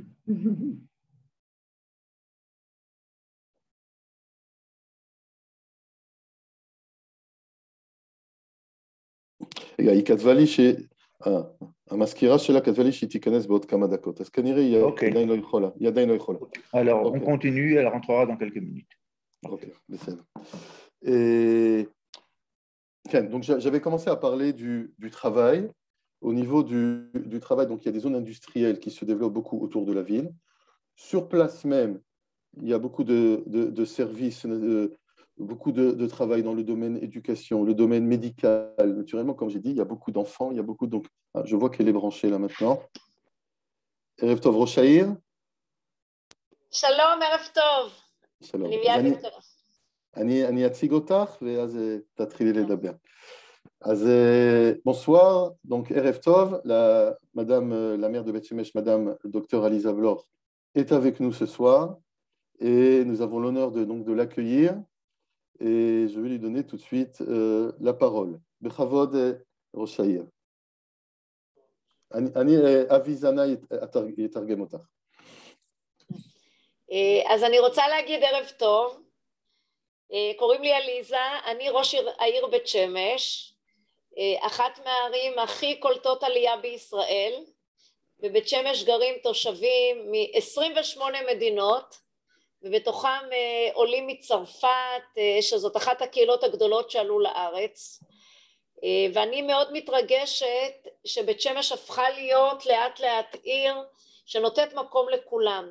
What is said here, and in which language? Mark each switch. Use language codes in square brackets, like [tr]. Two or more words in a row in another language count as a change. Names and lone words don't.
[he] רגע, היא כתבה לי המזכירה שלה כתבה לי שהיא תיכנס בעוד כמה דקות, אז כנראה היא עדיין לא יכולה. היא עדיין לא יכולה. [fr] Alors, on continue, elle rentrera dans quelques minutes. [he] Ok, בסדר. כן, [fr] donc j'avais commencé à parler du travail. Au niveau du travail, donc il y a des zones industrielles qui se développent beaucoup autour de la ville. Sur place même, il y a beaucoup de services, beaucoup de travail dans le domaine éducation, le domaine médical. Naturellement, comme j'ai dit, il y a beaucoup d'enfants, il y a beaucoup... Donc, je vois qu'elle est branchée là maintenant. [he] ערב טוב ראש העיר. שלום, ערב טוב. Shalom. אני אציג אותך, ואז תתחילי לדבר. [fr] אז bonsoir, donc [he] ערב טוב, [fr] la mère de Beth Shemesh, madame Dr Aliza Vlor, est avec nous ce soir, et nous avons l'honneur de l'accueillir, et je vais lui donner tout de suite la parole. [he] בכבוד ראש העיר. אבי זנאי יתרגם אותך. אז אני רוצה להגיד ערב טוב, קוראים לי עליזה, אני ראש העיר בית שמש, אחת מהערים הכי קולטות עלייה בישראל, בבית שמש גרים תושבים מ-28 מדינות, ובתוכם עולים מצרפת, שזאת אחת הקהילות הגדולות שעלו לארץ, ואני מאוד מתרגשת שבית שמש הפכה להיות לאט לאט עיר שנותנת מקום לכולם.